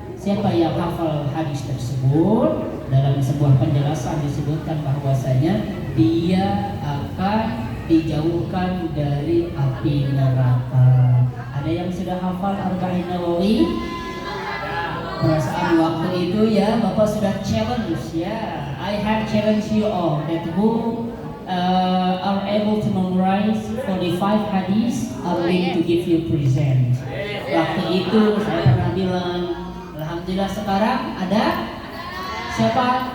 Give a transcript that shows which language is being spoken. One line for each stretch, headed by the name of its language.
Indonesian: Siapa yang hafal hadis tersebut, dalam sebuah penjelasan disebutkan bahwasanya dia akan dijauhkan dari api neraka. Ada yang sudah hafal Arba'in Nawawi? Perasaan waktu itu ya Bapak sudah challenge ya.
English: I have challenged you all that who are able to memorize 45 hadis are willing to give you present.
Indonesian: Waktu itu saya pernah bilang, alhamdulillah sekarang ada siapa?